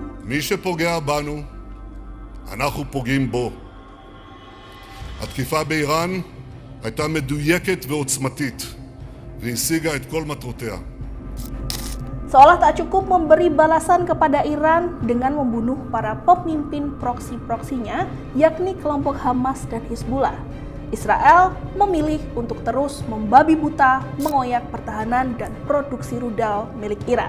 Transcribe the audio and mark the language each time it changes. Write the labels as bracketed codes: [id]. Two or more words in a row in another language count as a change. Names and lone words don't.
[he] מי שפוגע בנו, אנחנו פוגעים בו. התקיפה באיראן הייתה מדויקת ועוצמתית, והשיגה את כל מטרותיה. [id] Seolah tak cukup memberi balasan kepada Iran dengan membunuh para pemimpin proksi-proksinya, yakni kelompok Hamas dan Hizbullah. Israel memilih untuk terus membabi buta mengoyak pertahanan dan produksi rudal milik Iran.